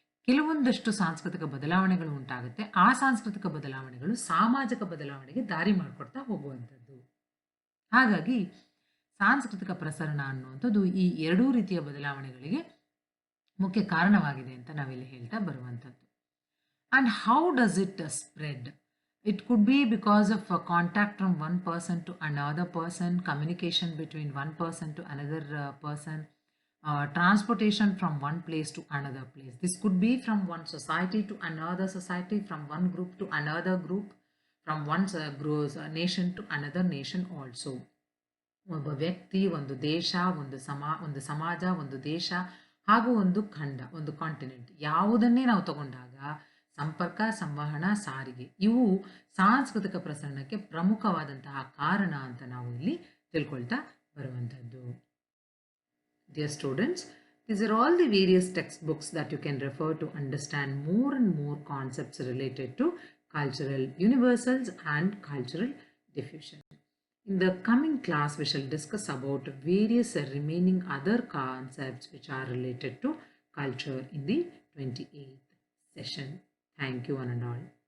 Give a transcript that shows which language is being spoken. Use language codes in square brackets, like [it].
[kn] ಕೆಲವೊಂದಷ್ಟು ಸಾಂಸ್ಕೃತಿಕ ಬದಲಾವಣೆಗಳು ಉಂಟಾಗುತ್ತೆ. ಆ ಸಾಂಸ್ಕೃತಿಕ ಬದಲಾವಣೆಗಳು ಸಾಮಾಜಿಕ ಬದಲಾವಣೆಗೆ ದಾರಿ ಮಾಡಿಕೊಡ್ತಾ ಹೋಗುವಂಥದ್ದು. ಹಾಗಾಗಿ ಸಾಂಸ್ಕೃತಿಕ ಪ್ರಸರಣ ಅನ್ನುವಂಥದ್ದು ಈ ಎರಡೂ ರೀತಿಯ ಬದಲಾವಣೆಗಳಿಗೆ ಮುಖ್ಯ ಕಾರಣವಾಗಿದೆ ಅಂತ ನಾವಿಲ್ಲಿ ಹೇಳ್ತಾ ಬರುವಂಥದ್ದು. [en] And how does it spread? It could be because of a contact from one person to another person, communication between one person to another person, transportation from one place to another place. This could be from one society to another society, from one group to another group, from one nation to another nation also. [kn] ಒಬ್ಬ ವ್ಯಕ್ತಿ, ಒಂದು ದೇಶ, ಒಂದು ಸಮಾಜ, ಒಂದು ದೇಶ ಹಾಗೂ ಒಂದು ಖಂಡ, ಒಂದು ಕಾಂಟಿನೆಂಟ್ ಯಾವುದನ್ನೇ ನಾವು ತಗೊಂಡಾಗ ಸಂಪರ್ಕ, ಸಂವಹನ, ಸಾರಿಗೆ ಇವು ಸಾಂಸ್ಕೃತಿಕ ಪ್ರಸರಣಕ್ಕೆ ಪ್ರಮುಖವಾದಂತಹ ಕಾರಣ ಅಂತ ನಾವು ಇಲ್ಲಿ ತಿಳ್ಕೊಳ್ತಾ ಬರುವಂಥದ್ದು. [en] Dear students, these are all the various textbooks that you can refer to understand more and more concepts related to cultural universals and cultural diffusion. In the coming class, we shall discuss about various remaining other concepts which are related to culture in the 28th session. Thank you one and all.